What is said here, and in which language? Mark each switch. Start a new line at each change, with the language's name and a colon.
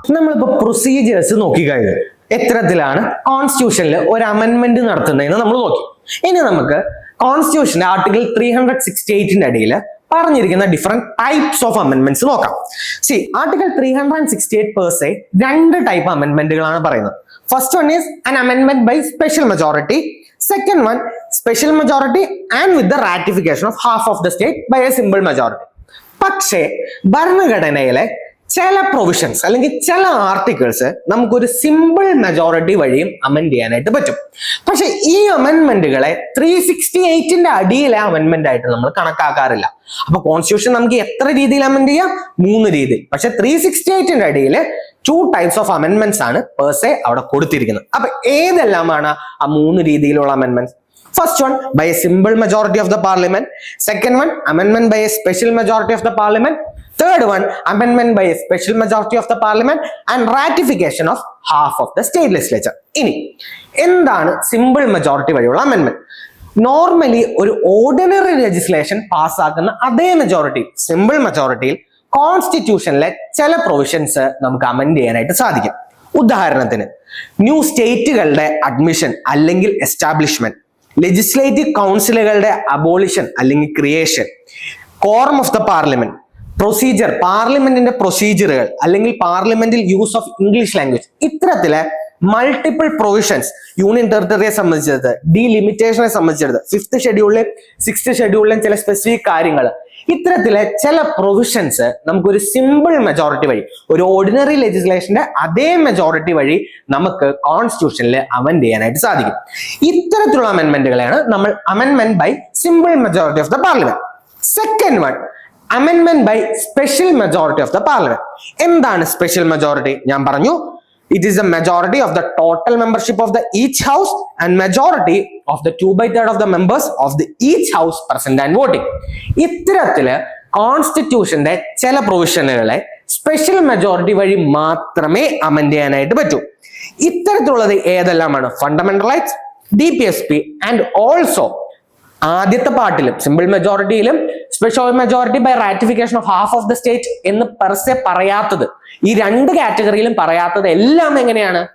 Malayalam: നമ്മളിപ്പോ പ്രൊസീജിയേഴ്സ് നോക്കിക്കഴിഞ്ഞു, എത്തരത്തിലാണ് കോൺസ്റ്റിറ്റ്യൂഷനിൽ ഒരു അമെൻമെന്റ് നടത്തുന്നതെന്ന് നമ്മൾ നോക്കി. ഇനി നമുക്ക് കോൺസ്റ്റിറ്റ്യൂഷന്റെ ആർട്ടിക്കിൾ 368ന്റെ അടിയിൽ പറഞ്ഞിരിക്കുന്ന ഡിഫറെന്റ് ടൈപ്സ് ഓഫ് അമെൻമെന്റ്സ് നോക്കാം. ആർട്ടിക്കിൾ 368 per se 2 ടൈപ്പ് അമെൻമെന്റുകളാണ് പറയുന്നത്.
English: First one is an amendment by special majority. Second one, special majority and with the ratification of half of the state by a simple majority.
Malayalam: പക്ഷേ ഭരണഘടനയിലെ ചില provisions അല്ലെങ്കിൽ ചില articles നമുക്കൊരു simple majority വഴിയും amend ചെയ്യാനായിട്ട് പറ്റും. പക്ഷെ ഈ അമെൻമെന്റുകളെ 368ന്റെ അടിയിലെ അമെൻമെന്റ് ആയിട്ട് നമ്മൾ കണക്കാക്കാറില്ല. അപ്പൊ കോൺസ്റ്റിറ്റ്യൂഷൻ നമുക്ക് എത്ര രീതിയിൽ അമെൻഡ് ചെയ്യാം? 3 രീതിയിൽ. പക്ഷെ 368ന്റെ അടിയിൽ 2 ടൈപ്സ് ഓഫ് അമെൻമെന്റ്സ് ആണ് പേഴ്സെ അവിടെ കൊടുത്തിരിക്കുന്നത്. അപ്പൊ ഏതെല്ലാമാണ് ആ 3 രീതിയിലുള്ള അമെൻമെന്റ്സ്?
English: First one, by a simple majority of the parliament. Second one, amendment by a special majority of the parliament. Third one, amendment by a special majority of the parliament and ratification of half of the state legislature.
Malayalam: ഇനി എന്താണ് simple majority വഴിയുള്ള അമെൻമെന്റ്? Normally ഒരു ordinary legislation പാസ്സാക്കുന്ന അതേ majority, simple മെജോറിറ്റിയിൽ കോൺസ്റ്റിറ്റ്യൂഷനിലെ ചില provisions നമുക്ക് amend ചെയ്യാനായിട്ട് സാധിക്കും. ഉദാഹരണത്തിന് ന്യൂ സ്റ്റേറ്റുകളുടെ അഡ്മിഷൻ അല്ലെങ്കിൽ എസ്റ്റാബ്ലിഷ്മെന്റ്, ലെജിസ്ലേറ്റീവ് കൗൺസിലുകളുടെ അബോളിഷൻ അല്ലെങ്കിൽ creation, quorum of the parliament, procedure, പാർലമെന്റിന്റെ പ്രൊസീജിയറുകൾ അല്ലെങ്കിൽ പാർലമെന്റിൽ
English: use of English language,
Malayalam: ഇത്തരത്തിലെ multiple provisions union ടെറിട്ടറിയെ സംബന്ധിച്ചത്, ഡീലിമിറ്റേഷനെ സംബന്ധിച്ചത്, 5th ഷെഡ്യൂളിലും 6th ഷെഡ്യൂളിലും ചില സ്പെസിഫിക് കാര്യങ്ങൾ, ഇത്തരത്തിലെ ചില പ്രൊവിഷൻസ് നമുക്കൊരു സിമ്പിൾ മെജോറിറ്റി വഴി, ഒരു ഓർഡിനറി ലെജിസ്ലേഷന്റെ അതേ മെജോറിറ്റി വഴി നമുക്ക് കോൺസ്റ്റിറ്റ്യൂഷനിൽ അമെൻഡ് ചെയ്യാനായിട്ട് സാധിക്കും. ഇത്തരത്തിലുള്ള അമെൻമെന്റുകളെയാണ് നമ്മൾ
English: അമെൻമെന്റ് by simple majority of the parliament. Second one, അമെൻമെന്റ് by special majority of the parliament.
Malayalam: എന്താണ് സ്പെഷ്യൽ മെജോറിറ്റി? ഞാൻ പറഞ്ഞു,
English: it is a majority of the total membership of the each house and majority of the 2/3 of the members of the each house present and voting.
Malayalam: ഇത്തരത്തില് കോൺസ്റ്റിറ്റ്യൂഷന്റെ ചില പ്രൊവിഷനുകളെ special majority വഴി മാത്രമേ amend ചെയ്യാനായിട്ട് പറ്റൂ. ഇത്തരത്തിലുള്ളത് ഏതെല്ലാമാണ്? Fundamental rights, DPSP and also ആദ്യത്തെ പാർട്ടിലും simple മെജോറിറ്റിയിലും
English: special majority by ratification of half of the state
Malayalam: എന്ന് per se പറയാത്തത്, ഈ രണ്ട് കാറ്റഗറിയിലും പറയാത്തത് എല്ലാം എങ്ങനെയാണ്?